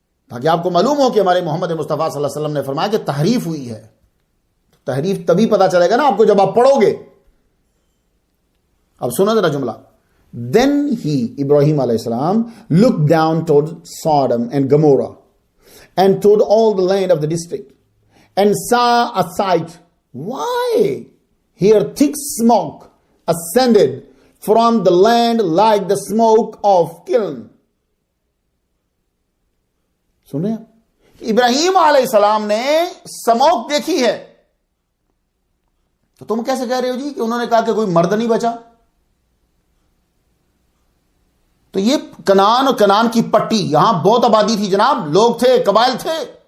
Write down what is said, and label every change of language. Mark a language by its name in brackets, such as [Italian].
[Urdu] تاکہ آپ کو معلوم ہو کہ ہمارے محمد مصطفیٰ صلی اللہ علیہ وسلم نے فرمایا کہ تحریف ہوئی ہے۔ تحریف تبھی پتا چلے گا نا آپ کو جب آپ پڑھو گے۔ اب سنو ذرا جملہ، [English] Then he, Ibrahim alayhi salam, looked down toward Sodom and Gomorrah and toward all the land of the district and saw a sight. Why? Here thick smoke ascended from the land like the smoke of kiln. [Urdu] سنیں ابراہیم علیہ السلام نے smoke دیکھی ہے، تو تم کیسے کہہ رہے ہو جی کہ انہوں نے کہا کہ کوئی مرد نہیں بچا؟ تو یہ کنعان اور کنعان کی پٹی، یہاں بہت آبادی تھی جناب، لوگ تھے، قبائل تھے۔